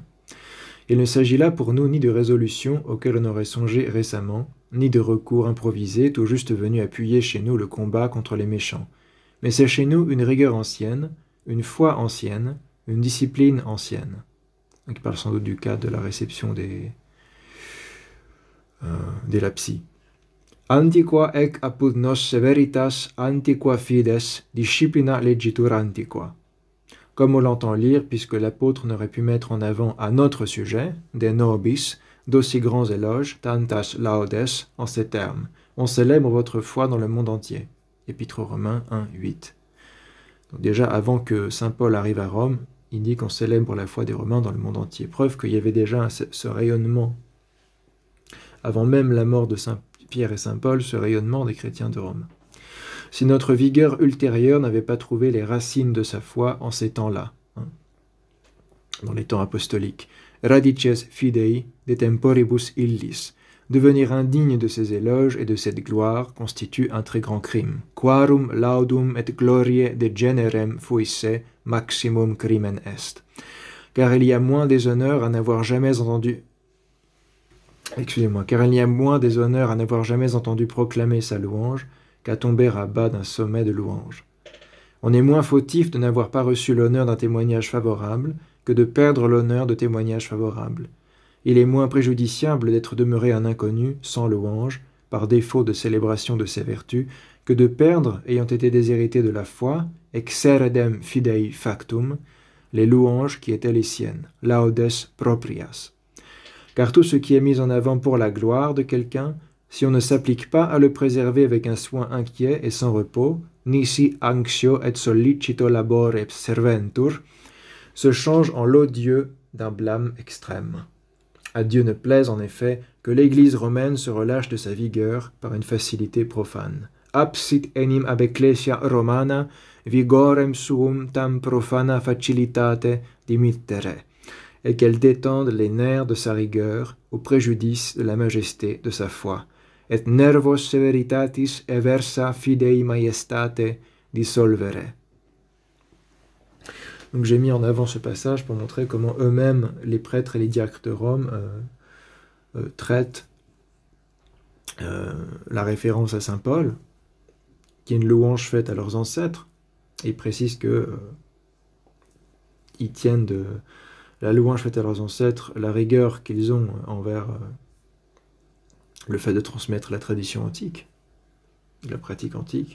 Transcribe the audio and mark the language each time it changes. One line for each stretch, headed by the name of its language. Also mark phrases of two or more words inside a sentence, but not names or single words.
French: Il ne s'agit là pour nous ni de résolutions auxquelles on aurait songé récemment, ni de recours improvisés tout juste venus appuyer chez nous le combat contre les méchants. Mais c'est chez nous une rigueur ancienne, une foi ancienne, une discipline ancienne. Donc il parle sans doute du cas de la réception des lapsi.
Latin: Antiqua ec apud nos severitas, antiqua fides, disciplina legitur antiqua.
French: Comme on l'entend lire, puisque l'apôtre n'aurait pu mettre en avant à notre sujet,
Latin: des nobis,
French: d'aussi grands éloges,
Latin: tantas laudes,
French: en ces termes. On célèbre votre foi dans le monde entier. Épître aux Romains 1, 8. Donc déjà, avant que saint Paul arrive à Rome, il dit qu'on célèbre la foi des Romains dans le monde entier. Preuve qu'il y avait déjà ce rayonnement, avant même la mort de saint Pierre et saint Paul, ce rayonnement des chrétiens de Rome. Si notre vigueur ultérieure n'avait pas trouvé les racines de sa foi en ces temps-là, dans les temps apostoliques,
Latin: radices fidei de temporibus illis,
French: devenir indigne de ces éloges et de cette gloire constitue un très grand crime.
Latin: Quarum laudum et gloriae de generem fuisse maximum crimen est.
French: Car il y a moins des honneurs à n'avoir jamais entendu proclamer sa louange qu'à tomber à bas d'un sommet de louange. On est moins fautif de n'avoir pas reçu l'honneur d'un témoignage favorable que de perdre l'honneur de témoignage favorable. Il est moins préjudiciable d'être demeuré un inconnu, sans louange, par défaut de célébration de ses vertus, que de perdre, ayant été déshérité de la foi,
Latin: exeredem fidei factum,
French: les louanges qui étaient les siennes,
Latin: laudes proprias.
French: Car tout ce qui est mis en avant pour la gloire de quelqu'un, si on ne s'applique pas à le préserver avec un soin inquiet et sans repos,
Latin: nisi anxio et sollicito labore serventur,
French: se change en l'odieux d'un blâme extrême. À Dieu ne plaise en effet que l'Église romaine se relâche de sa vigueur par une facilité profane.
Latin: Absit enim ab ecclesia romana vigorem suum tam profana facilitate dimittere,
French: et qu'elle détende les nerfs de sa rigueur au préjudice de la majesté de sa foi.
Latin: Et nervos severitatis eversa fidei majestate dissolvere.
French: Donc j'ai mis en avant ce passage pour montrer comment eux-mêmes, les prêtres et les diacres de Rome, traitent la référence à saint Paul, qui est une louange faite à leurs ancêtres. Et ils précisent que ils tiennent de la louange faite à leurs ancêtres, la rigueur qu'ils ont envers le fait de transmettre la tradition antique, la pratique antique.